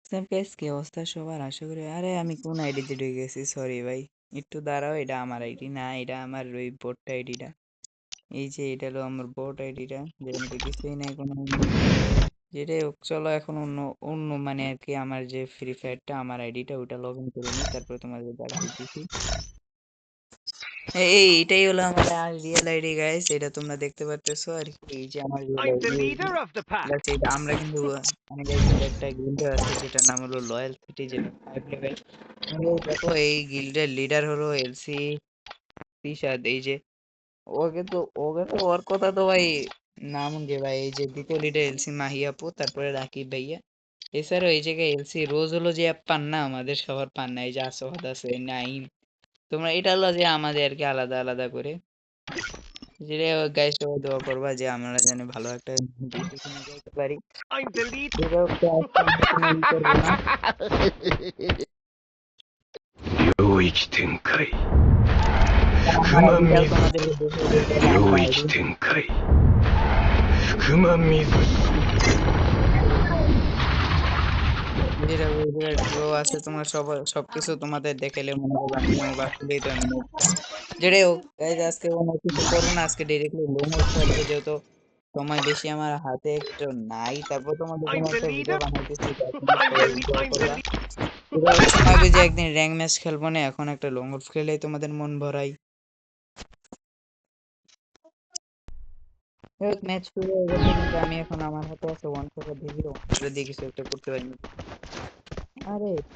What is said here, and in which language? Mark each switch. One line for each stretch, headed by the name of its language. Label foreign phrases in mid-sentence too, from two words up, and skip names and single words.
English: What's up guys
Bangla: কি অবস্থা সবার আশা করি আরে আমি কোন আইডিতে ঢুকে গেছি সরি ভাই একটু দাঁড়াও এটা আমার আইডি না এটা আমার ওই
English: bot ID
Bangla: এই যে এটা হলো আমার বোট আইডিটা যেখানে তো কিছুই নাই কোনো যেটাই হোক চলো এখন অন্য অন্য মানে আর কি আমার যে ফ্রি ফায়ারটা আমার আইডিটা ওটা
English: log in
Bangla: করে নিই তারপরে তোমাদের দেখাইতেছি এটাই হলো আমার
English: real ID guys
Bangla: এটা তোমরা দেখতে পারতেছো আর কি এই যে আমার রিয়েল
English: I'm the
Bangla: আইডি
English: leader of the pack.
Bangla: এটা আমরা কিন্তু মানে guys, একটা গিল্ড আছে যেটার নাম হলো লয়াল সিটি যেটা 5 লেভেল দেখো এই গিল্ডের লিডার হলো এলসি তিশাদ এই যে ওকে তো ওর কথা তো ভাই নাম যে ভাই এই যে দ্বিতীয় লিডার এলসি মাহিয়াপু তারপরে রাকিব ভাইয়া এছাড়াও এই জায়গায় এলসি রোজ হলো যে পান না আমাদের সবার পান না এই যে আসওয়াদ আছে নাইম তোমরা এটা হলো যে আমাদের আর কি আলাদা আলাদা করে যেটা গাইস সবাই দোয়া করবা যে আমরা যেন ভালো একটা ডিসিশনে যাইতে পারি
English: I'm the leader.
Bangla: যেটা হচ্ছে আজকে আমরা কোনো ই করবো না
Japanese: 領域展開
Bangla: আমার 福間 আইডিটাও 水 তোমাদেরকে দেখে দিতে হবে আমার
Japanese: 領
Bangla: আইডি
Japanese: 域展開福間水
Bangla: যেটা গ্রো আছে তোমরা সবকিছু তোমাদের দেখাইলে মনে হবে আমি আসলেই তো আমি noob। যেটাই হোক গাইজ আজকে কোনো কিছু করবো না আজকে ডিরেক্টলি লোমো খেলবো যেহেতু সময় বেশি আমার হাতে একটু নাই তারপর তোমাদের জন্য
English: I'm the
Bangla: একটা ভিডিও
English: leader.
Bangla: বানাইতেছি তার জন্য
English: I'm
Bangla: সবাই
English: the lead.
Bangla: দোয়া
English: I'm the
Bangla: করবা
English: lead.
Bangla: এটা হচ্ছে ভাবি যে একদিন
English: rank match
Bangla: খেলবো না এখন একটা লং অফ খেলেই তোমাদের মন ভরাই ম্যাচ শুরু হয়ে গেছে কিন্তু আমি এখন আমার হাতে আছে
English: one four
Bangla: দেখি
English: one four
Bangla: দিয়ে কিছু একটা করতে পারিনি আরে